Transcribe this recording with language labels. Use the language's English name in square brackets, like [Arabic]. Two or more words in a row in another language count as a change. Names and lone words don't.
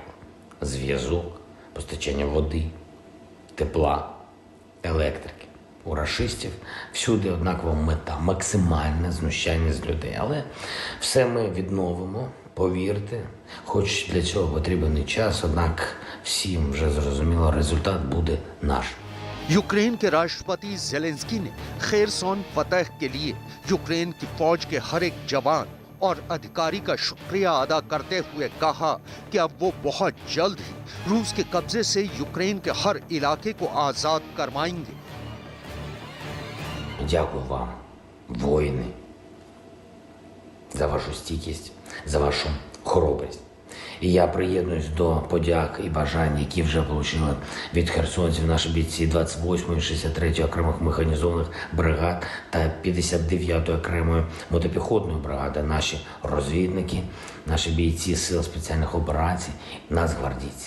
[Ukrainian] Зв'язок, постачання води, тепла, електрики. У рашистів всюди однакова мета – максимальне знущання з людей. Але все ми відновимо, повірте, хоч для цього потрібен і час, однак всім вже зрозуміло, результат буде наш. [Hindi] यूक्रेन के राष्ट्रपति ज़ेलेंस्की ने खेरसौन फतह के लिए यूक्रेन की फौज के हर एक जवान और अधिकारी का शुक्रिया अदा करते हुए कहा कि अब वो बहुत जल्द ही रूस के कब्जे से यूक्रेन के हर इलाके को आजाद करवाएंगे। [Ukrainian] Дякую вам, воїни, за вашу стійкість, за вашу хоробрість. І я приєднуюсь до подяк і бажань, які вже отримали від херсонців наші бійці 28-ї, 63-ї окремих механізованих бригад та 59-ї окремої мотопіхотної бригади, наші розвідники, наші бійці сил спеціальних операцій, нацгвардійці.